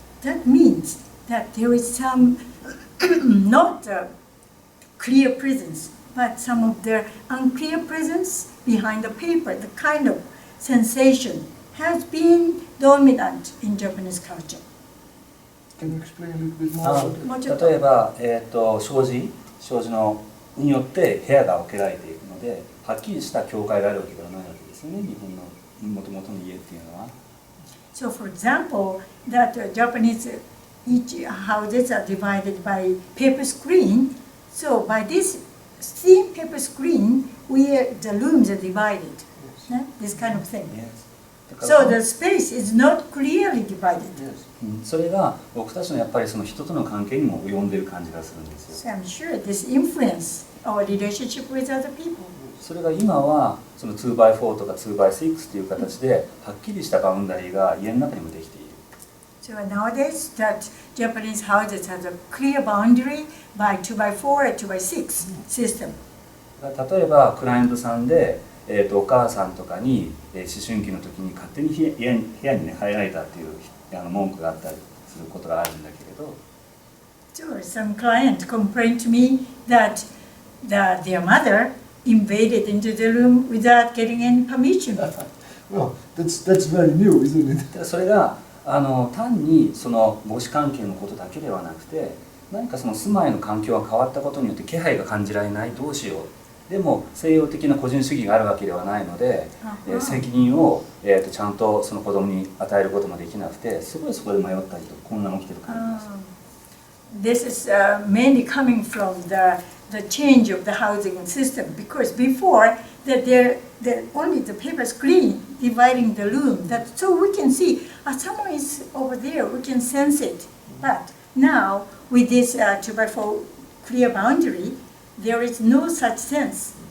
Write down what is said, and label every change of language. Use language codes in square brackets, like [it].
[en] That means that there is some not clear presence, but some of the unclear presence behind the paper. The kind of sensation has been dominant in Japanese culture. Can you explain a little bit more about it? [ja] もうちょっと例えば、障子のによって部屋が分けられていくので、はっきりした境界があるわけではないわけですよね、日本の元々の家っていうのは。 [en] So, for example, that Japanese each houses are divided by paper screen. So, by this thin paper screen, the rooms are divided. This kind of thing. Yes. So the space is not clearly divided. Yes. [ja] それが僕たちのやっぱりその人との関係にも及んでいる感じがするんですよ。 [en] So I'm sure this influence our relationship with other people. [ja] それが今はその 2x4 とか 2x6 という形ではっきりしたバウンダリーが家の中にもできている。 [en] So nowadays that Japanese houses has a clear boundary by 2x4 and 2x6 system. [ja] 例えばクライアントさんで、お母さんとかに、思春期の時に勝手に部屋に、ね、入られたっていう文句があったりすることがあるんだけれど。 [en] So some client complained to me that their mother invaded into the room without getting any permission. Well, that's very new, isn't it? [ja] それが単にその母子関係のことだけではなくて、何かその住まいの環境が変わったことによって気配が感じられない、どうしよう。でも西洋的な個人主義があるわけではないので、責任を、ちゃんとその子供に与えることもできなくて、すごいそこで迷ったりと混乱起きてる感じです。 [en] This is mainly coming from the change of the housing system, because before that there only the paper screen dividing the room, that so we can see someone is over there, we can sense it. But now with this 2x4 clear boundary, there is no such sense.